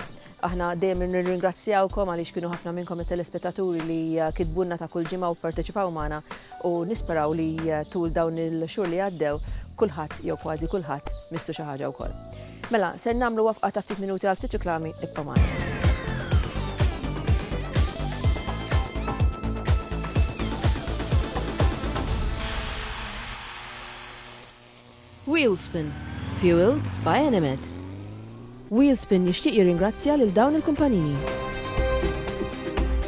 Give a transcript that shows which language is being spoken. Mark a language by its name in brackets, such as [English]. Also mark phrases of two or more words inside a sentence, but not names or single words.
[Maltese] Aħna dejjem nirringrazzjawkom għaliex kienu ħafna minnkom it-telespettaturi li kitbunna ta' kull ġimgħa u pparteċipaw magħna u nisperaw li tul dawn il-xhur li għaddew kulħadd jew kważi kulħadd mistu xi ħaġa wkoll. Mela, ser nagħmlu waqfa ta' ftit minuti għal ftit riklami ibqa' magħna. [English] Wheelspin, fueled by Animate. [Maltese] Wheelspin jixtieq jirringrazzja lil dawn il-kumpaniji.